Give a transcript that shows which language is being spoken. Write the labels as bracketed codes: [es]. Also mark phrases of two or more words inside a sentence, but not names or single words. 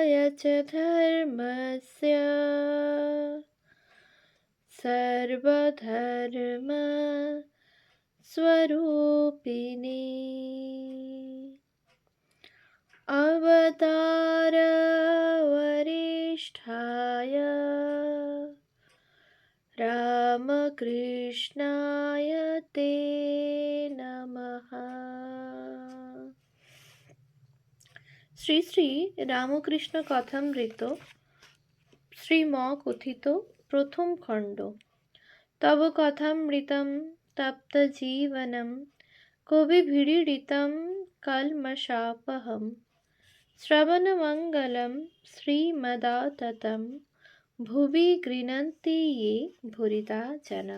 [sa] च धर्मस्य सर्वधर्म स्वरूपिणी अवतार वरिष्ठाय रामकृष्णाय ते नमः। [bn] শ্রী শ্রী রামকৃষ্ণ কথামৃত শ্রীম কথিত প্রথম খণ্ড। [sa] তব কথামৃতম তপ্ত জীবনম কবিভিড়িতম কলমশাপহম শ্রবণমঙ্গলম শ্রীমদাততম ভুবি গৃণন্তি ये ভুরিদা জনা।